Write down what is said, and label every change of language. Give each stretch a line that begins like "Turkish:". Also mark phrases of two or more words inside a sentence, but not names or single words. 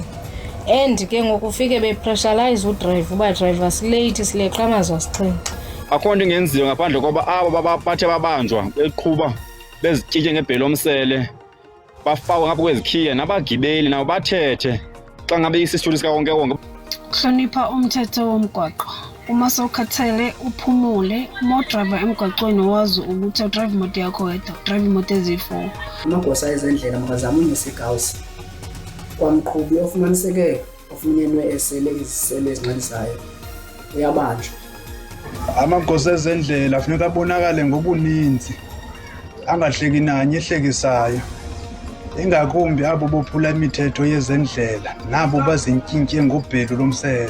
Xhosa: And ke ngokufike bepressurize udrive uba driver silate sileqa amazwasixhenxe. Akho nto ingenziwa ngaphandle koba abo bathe babanjwa beqhuba bezityiye ngebhelo omsele bafakwe ngapha kwezikhiya nabagibeli nabo bathethe xa ngabe isisithuthi sikawonke-wonke.
Zulu: Hlonipha umthetho womgwaqo. Uma sowukhathele uphumule, uma udriver emgwaqweni wazi ukuthi udrive imoto yakho wedwa, udrive imoto eziyi-4.
Xhosa: Amagosa ezendlela makazame unyusa igawusi kwamqhubi ofumaniseke ofunyenwe esele iziselo ezinxilisayo uyabanjwa. Amagosa ezendlela funeka abonakale ngobuninzi angahleki nanye ehlekisayo, ingakumbi abo bophula imithetho yezendlela nabo bazinkintye ngobhelu lomsele.